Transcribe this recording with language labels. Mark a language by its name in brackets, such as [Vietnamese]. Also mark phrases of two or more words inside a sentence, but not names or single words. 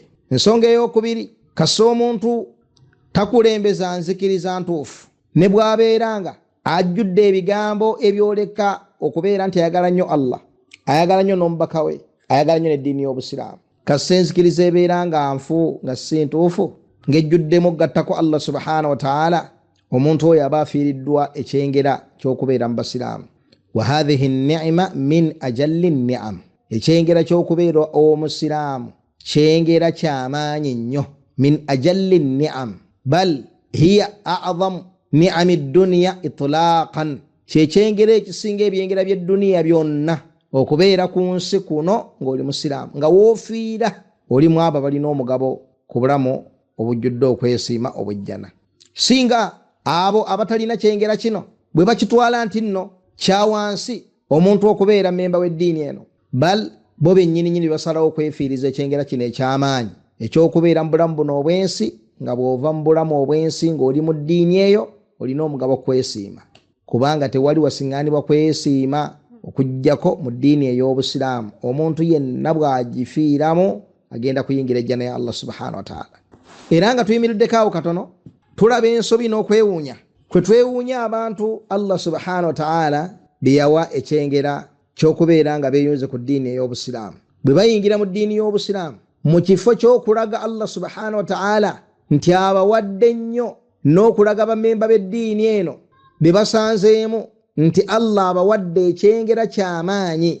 [Ganda] Ensonga ey'okubiri, kasa omuntu takulembeza nzikiriza ntuufu, ne bw'abeera nga ajjudde ebigambo ebyoleka okubeera nti ayagala nnyo Allah, ayagala nnyo n'omubaka we, ayagala nnyo n'eddiini y'Obusiraamu, kasa enzikiriza ebeera nga nfu nga si ntuufu, ng'ejjuddemu gattako Allah [Arabic] سبحانه وتعالى, [Ganda] omuntu oyo aba afiiriddwa ekyengera ky'okubeera mu Basiraamu. [Arabic] وهذه النعمة من أجل النعم, [Ganda] ekyengera ky'okubeera omusiraamu kyengera ky'amaanyi nnyo. [Arabic] من أجل النعم بل هي أعظم نعم الدنيا إطلاقا, [Ganda] kyekyengera ekisinga ebyengera by'edduniya byonna, okubeera ku nsi kuno ng'oli musiraamu, nga woofiira oli mu abo balina omugabo ku bulamu obujjudde okwesiima obujjana. Singa abo abatalina kyengera kino bwe bakitwala nti nno kyawansi omuntu okubeera memba w'eddiini eno, bal bo bennyini basalawo okwefiiriza ekyengera kino eky'amaanyi eky'okubeera mu bulamu buno obwensi, nga bw'ova mu bulamu obwensi ng'oli mu ddiini eyo olina omugabo kwesiima, kubanga tewali wasiŋŋaanibwa kwesiima okuggyako mu ddiini ey'Obusiraamu. Omuntu yenna bw'agifiiramu agenda kuyingira ejjana ya Allah [Arabic] سبحانه وتعالى. [Ganda] era nga tuyimiriddeko katono tulaba ensobi n'okwewuunya kwe twewuunya abantu Allah [Arabic] سبحانه وتعالى [Ganda] beyawa ekyengera ky'okubeera nga beeyunze ku ddiini ey'obusiraamu. Bwe bayingira mu ddiini y'obusiraamu mu kifo ky'okulaga Allah [Arabic] سبحانه وتعالى [Ganda] nti abawadde nnyo n'okulaga bamemba b'eddiini eno be basanzeemu nti Allah abawadde ekyengera ky'amaanyi.